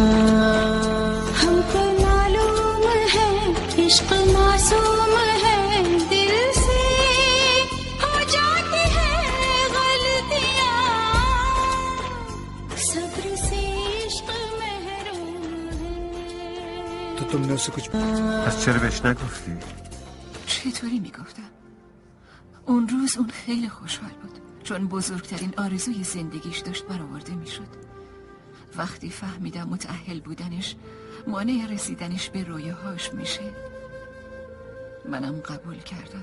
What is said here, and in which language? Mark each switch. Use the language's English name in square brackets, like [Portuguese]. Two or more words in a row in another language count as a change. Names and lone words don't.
[Hindi] हमको मालूम है इश्क मासूम है, दिल से हो जाती है गलतियाँ, सब्र से इश्क महरूम है। तो तुमने उसे कुछ [Persian] پس چرا بهش نگفتی؟ چطوری میگفتم؟ اون روز اون خیلی خوشحال بود، چون بزرگترین آرزوی زندگیش داشت برآورده میشد. وقتی فهمیدم متأهل بودنش مانع رسیدنش به رویاهاش میشه، منم قبول کردم.